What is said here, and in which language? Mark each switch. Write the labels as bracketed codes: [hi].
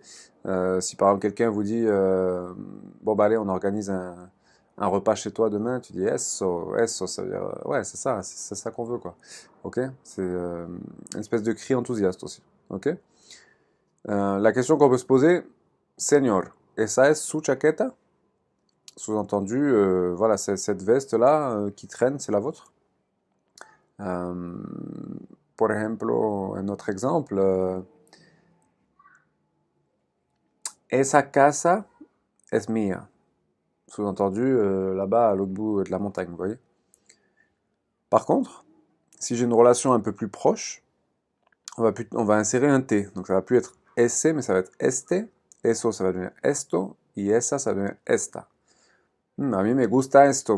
[fr] Si par exemple quelqu'un vous dit bon bah allez, on organise un repas chez toi demain, tu dis [es] Eso, Eso, [fr] ça veut dire ouais, c'est ça qu'on veut quoi. Ok, c'est une espèce de cri enthousiaste aussi. Ok. La question qu'on peut se poser, [es] Señor, ¿esa es su chaqueta? [fr] Sous-entendu, voilà, cette veste-là qui traîne, c'est la vôtre. Euh, [es] por ejemplo, [fr] un autre exemple, [es] esa casa es mía. [fr] Sous-entendu, là-bas, à l'autre bout de la montagne, vous voyez. Par contre, si j'ai une relation un peu plus proche, on va insérer un T. Donc ça va plus être ese, mais ça va être este. Eso, ça va devenir esto. [es] Y esa, [fr] ça va devenir [es] esta. A mí me gusta esto.